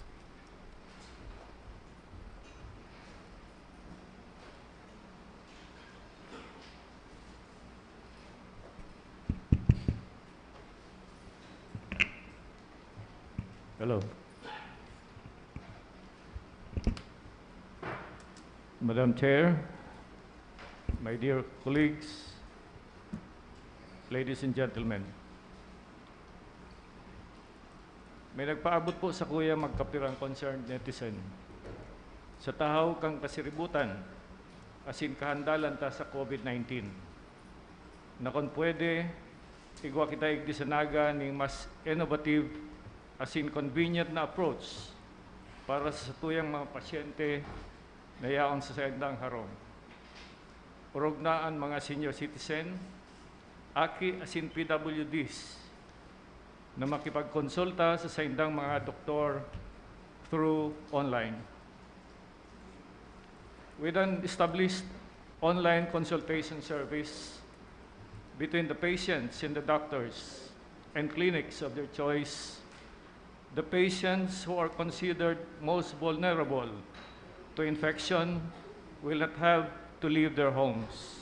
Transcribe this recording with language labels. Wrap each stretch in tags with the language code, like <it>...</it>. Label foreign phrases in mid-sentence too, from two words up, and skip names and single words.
<en>Hello. Madam Chair, my dear colleagues, ladies and gentlemen,</en> <bik>may nagpaabot po sa kuya magkapirang concerned netizen. Sa tahaw kang kasiributan, asin kahandalan ta sa COVID-19. Na kung pwede, igwa kita igdi sa Naga ning mas innovative asin convenient na approach para sa tuyang mga pasyente na yaon sa saindang harong. Urognaan mga senior citizen, aki asin PWDs na makipagkonsulta sa saindang mga doktor</bik> <en>through online. With an established online consultation service between the patients and the doctors and clinics of their choice, the patients who are considered most vulnerable to infection will not have to leave their homes.</en>